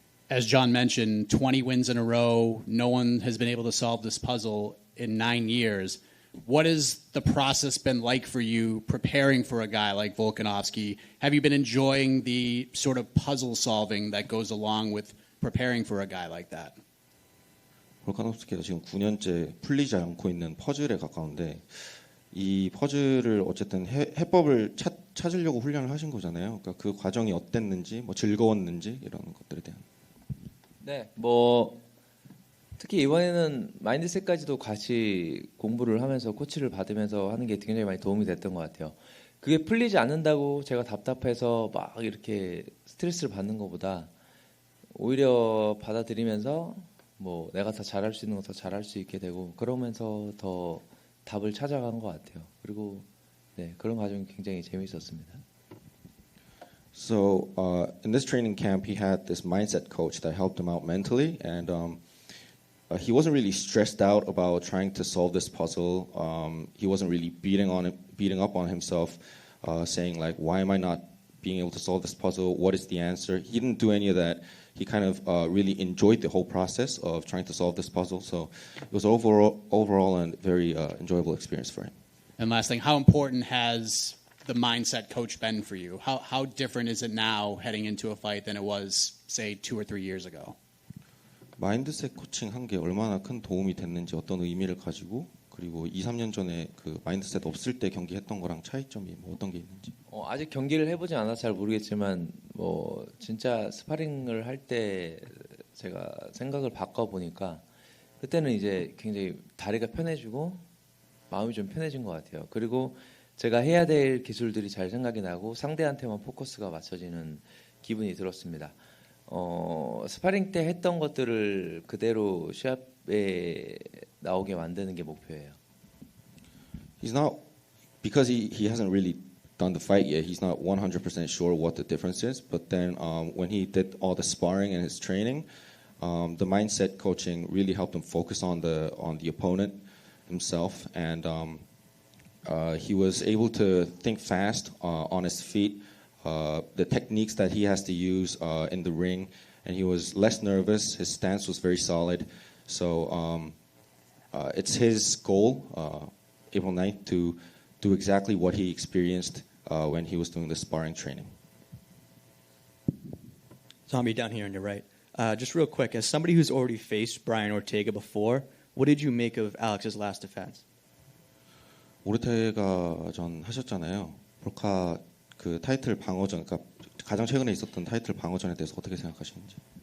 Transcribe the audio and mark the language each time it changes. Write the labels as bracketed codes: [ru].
[en] As John mentioned, 20 wins in a row. No one has been able to solve this puzzle in 9 years. What has the process been like for you preparing for a guy like Volkanovski? Have you been enjoying the sort of puzzle solving that goes along with preparing for a guy like that? [ko] 볼카nov스키가 지금 9년째 풀리지 않고 있는 퍼즐에 가까운데 이 퍼즐을 어쨌든 해법을 찾으려고 훈련을 하신 거잖아요. 그러니까 그 과정이 어땠는지, 즐거웠는지 이런 것들에 대한. 네, 특히 이번에는 마인드셋까지도 같이 공부를 하면서 코치를 받으면서 하는 게 굉장히 많이 도움이 됐던 것 같아요. 그게 풀리지 않는다고 제가 답답해서 막 이렇게 스트레스를 받는 것보다 오히려 받아들이면서 내가 더 잘할 수 있는 거 더 잘할 수 있게 되고 그러면서 더 답을 찾아간 것 같아요. 그리고 그런 과정이 굉장히 재미있었습니다. [en] So in this training camp, he had this mindset coach that helped him out mentally, and he wasn't really stressed out about trying to solve this puzzle. He wasn't really beating up on himself, saying like, "Why am I not being able to solve this puzzle? What is the answer?" He didn't do any of that. He kind of really enjoyed the whole process of trying to solve this puzzle. So it was overall a very enjoyable experience for him. And last thing, how important has the mindset coach been for you? How different is it now heading into a fight than it was, say, 2 or 3 years ago? [ko] 마인드셋 코칭 한 게 얼마나 큰 도움이 됐는지 어떤 의미를 가지고 그리고 2, 3년 전에 그 마인드셋 없을 때 경기했던 거랑 차이점이 어떤 게 있는지. 아직 경기를 해보진 않아서 잘 모르겠지만 진짜 스파링을 할 때 제가 생각을 바꿔보니까 그때는 이제 굉장히 다리가 편해지고 마음이 좀 편해진 것 같아요. 그리고 제가 해야 될 기술들이 잘 생각이 나고 상대한테만 포커스가 맞춰지는 기분이 들었습니다. 스파링 때 했던 것들을 그대로 시합에 나오게 만드는 게 목표예요. He's not because he hasn't really done the fight yet. He's not 100% sure what the difference is. But then when he did all the sparring and his training, the mindset coaching really helped him focus on the opponent himself, and he was able to think fast on his feet. The techniques that he has to use in the ring, and he was less nervous. His stance was very solid. So it's his goal, April 9th, to do exactly what he experienced when he was doing the sparring training. [en] Zombie down here on your right. Just real quick, as somebody who's already faced Brian Ortega before, what did you make of Alex's last defense? [ko] 오르테가 전 하셨잖아요. 볼카 그 타이틀 방어전, 그러니까 가장 최근에 있었던 타이틀 방어전에 대해서 어떻게 생각하시는지?